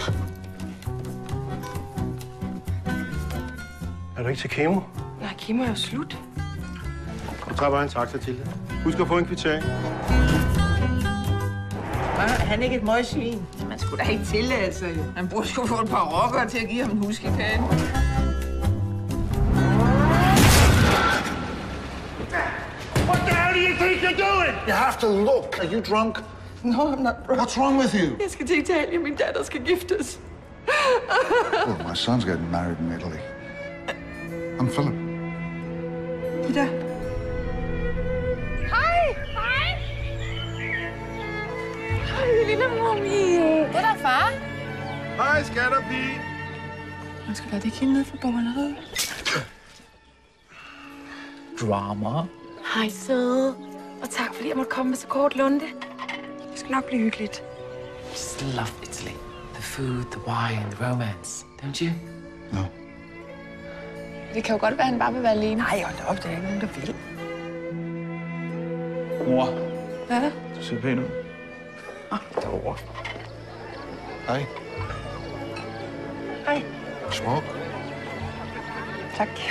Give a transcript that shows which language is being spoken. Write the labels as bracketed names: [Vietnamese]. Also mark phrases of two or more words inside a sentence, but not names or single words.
[Danish] Er du ikke til kemo? Nej, kemo er jo slut. Du tager bare en taxa til det. Husk at få en kvittering. Han er ikke et møgsvin. Man skulle da ikke tillade sig, jo. Han burde sgu få et par rockere til at give ham en huskekage. [English] What the hell do you think you're doing? You have to look. Are you drunk? No, I'm not drunk. What's wrong with you? [Danish] Jeg skal til Italien. Min datter skal giftes. [English] Well, my son's getting married in Italy. I'm Philip. Ida. [Danish] Hej! Hej! Hej, lille mumie. Hvor er der far? Hej, skatterpige. Man skal lade det ikke ned for bommeriet. Drama. Hej, søde. Og tak, fordi jeg måtte komme med så kort lunde. Det skal nok blive hyggeligt. [English] Just love Italy. The food, the wine, the romance. Don't you? No. [Danish] Det kan jo godt være, at han bare vil være alene. Nej, hold da op. Der er ikke nogen, der vil. Mor, Hvad er der? du ser pæn ud. Derovre. [English] Hey, [Danish] Hej. [English] smoke. [Danish] Tak.